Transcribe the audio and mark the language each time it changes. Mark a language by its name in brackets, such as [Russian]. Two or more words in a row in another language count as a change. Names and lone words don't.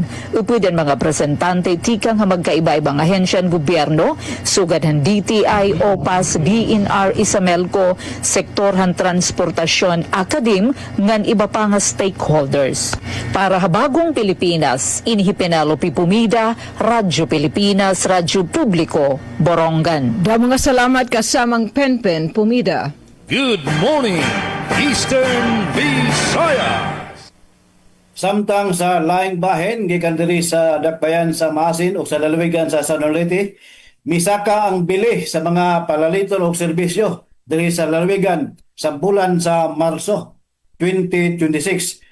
[Waray] Upod ang mga presentante tikang magkaiba-ibang ahensyan gobyerno, sugadhan DTI, OPAS, DNR, Isamelco, sektorhan transportasyon, akadim, ngan iba pa nga stakeholders. [Filipino] Para habagong Pilipinas, inhipinalo Pipumida, Radyo Pilipinas, Radyo Publiko, Borongan. Mga salamat kasamang Penpen Pumida. [English] Good morning, Eastern Visayas. [Cebuano] Samtang sa laing bahin gikan diri sa dakbayan sa Maasin o sa lalawigan sa Southern Leyte, misaka ang bili sa mga palaliton o serbisyo diri sa lalawigan sa bulan sa Marso 2026.